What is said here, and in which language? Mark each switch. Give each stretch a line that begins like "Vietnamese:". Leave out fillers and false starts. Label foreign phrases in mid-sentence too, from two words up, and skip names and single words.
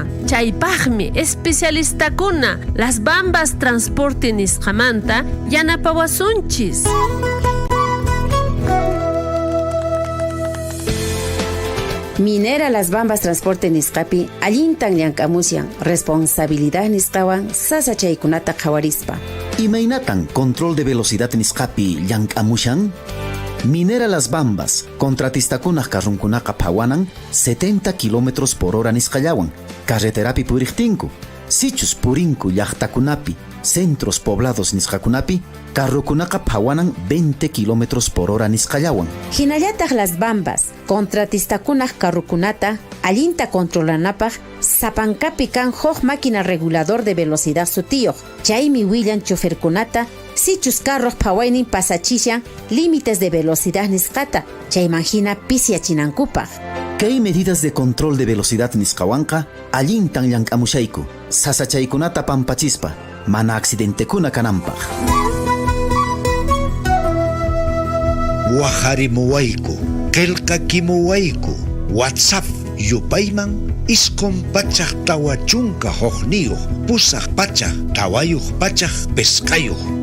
Quechua: Chaypaqmi especialistakuna Las Bambas Transporte Nisqamanta yanapawasunchis. Minera Las Bambas Transporte Nisqapi allintan llankamusyan responsabilidad nisqawan sasa chaykunata qhawarispa. Imaynatan
Spanish: control de velocidad
Quechua: nisqapi llankamushan. Minera Las Bambas, contratistakunaq karrunkunaqa phawanan 70 km/h nisqallawan, carreterapi puriqtinku, sichus purinku llaqtakunapi,
Spanish: centros poblados
Quechua: nisqakunapi, carrukunaqa phawanan 20 km/h nisqallawan. Hinallataq Las Bambas, contratistakunaq carrukunata allinta controlanapaq sapankapi kan huk
Spanish: máquina regulador de velocidad
Quechua: sutiyuq. Chaymi willan choferkunata sichus carros phawaynin pasachishan
Spanish: límites de velocidad
Quechua: nisqata, chaymanhina pisiachinankupaq. Kay
Spanish: medidas de control de velocidad
Quechua: nisqawanqa allintan llankamushayku, sasachaykunata pampachispa, mana accidentekuna kananpaq. Waharimuwayku, qillqakimuwayku, WhatsApp yupayman isqun pachaq tawachunqa huqniyuq, pusaq pachaq tawayuq pachaq pesqayuq